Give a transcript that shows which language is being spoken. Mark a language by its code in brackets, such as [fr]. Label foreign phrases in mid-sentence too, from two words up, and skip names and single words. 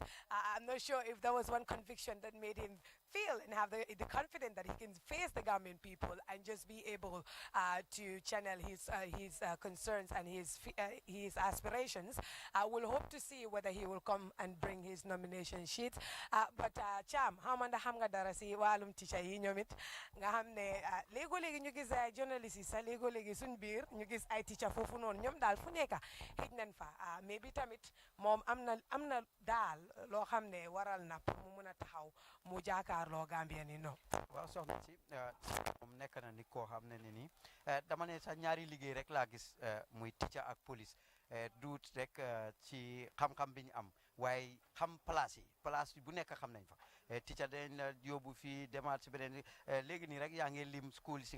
[en] I'm not sure if there was one conviction that made him feel and have the confidence that he can face the Gambian people and just be able to channel his concerns and his aspirations. We'll hope to see whether he will come and bring his nomination sheet. [wo] But Cham, hamanda hamga darasi walum teacher yi ñomit nga xamne lego legi ñu gis journalist yi sa lego legi suñ biir ñu gis ay teacher fofu non ñom dal fu nekk xëj nañ fa maybe tamit moom am na daal loo xam ne waral na pour mu mën a taxaw mu jaakaarloo Gambien yi no waaw soxna si moom nekk na ni koo xam ne ni dama ne sax ñaari liggéey rek laa gis muy teacher ak police duut rek ci xam-xam bi ñu am waaye xam place yi bu nekk xam nañ fa teacher dañ la yóbbu fii demaat si beneen léegi nii rek yaa ngi lim school si